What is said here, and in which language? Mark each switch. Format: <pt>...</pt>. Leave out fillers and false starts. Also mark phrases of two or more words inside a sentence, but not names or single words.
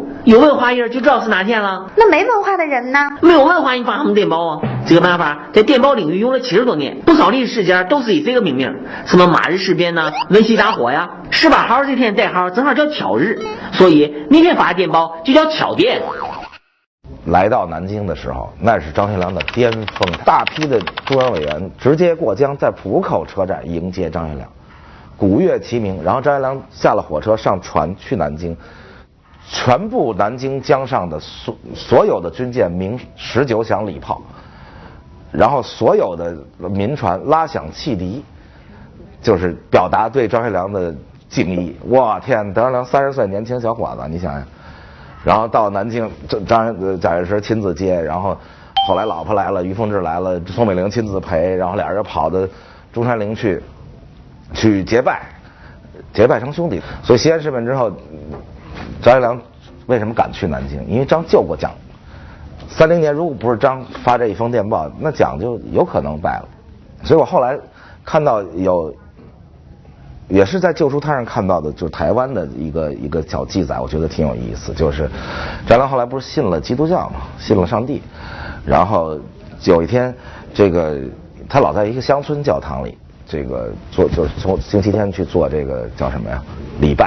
<zh>有文化人就知道是哪天了。那沒文化的人呢？沒有文化，你發什麼電報啊？這個辦法在電報領域用了70多年，不少歷史事件都是以這個命名，什麼馬日事變吶、文西大火呀。18號這天代號正好叫巧日，所以那天發的電報就叫巧電。來到南京的時候，那是张学良的巔峰，大批的中央委员直接过江，在浦口车站迎接张学良，鼓乐齐鳴。然後张学良下了火車，上船去南京。全部南京江上的所有的军舰鸣19響礼炮，然後所有的民船拉响汽笛，就是表達對張學良的敬意。哇天，張學良30歲年輕小伙子，你想想。然後到南京，賈介石親自接，然後後來老婆來了，于凤至来了，宋美齡親自陪，然後俩人就跑到中山陵去结拜成兄弟。所以西安事变之後，张学良为什麼敢去南京？因為張救過蔣。30年如果不是張發這一封電報，那蔣就有可能敗了。所以我後來看到也是在舊書攤上看到的，就是台灣的一個小記載，我覺得挺有意思。就是張學良後來不是信了基督教嘛，信了上帝，然後有一天，這個他老在一個鄉村教堂裡，這個就是從星期天去做這個叫什麼呀禮拜。</zh>